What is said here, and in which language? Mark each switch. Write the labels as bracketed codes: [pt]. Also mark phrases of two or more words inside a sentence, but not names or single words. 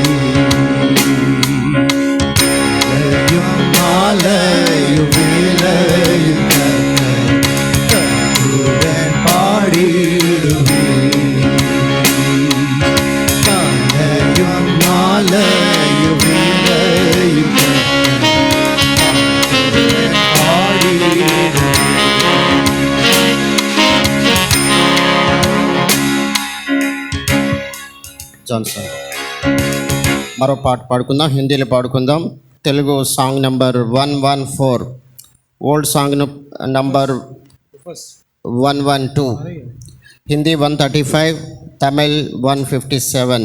[ml] മാലയും വേലയും കർത്തൂടൻ പാടിടുവേ കാലയും മാലയും വേലയും പാടിടുവേ [te] జాన్సన్ మరో పాట పాడుకుందాం, హిందీలో పాడుకుందాం. [en] Telugu song number 114, old song number 112, Hindi 135, Tamil 157.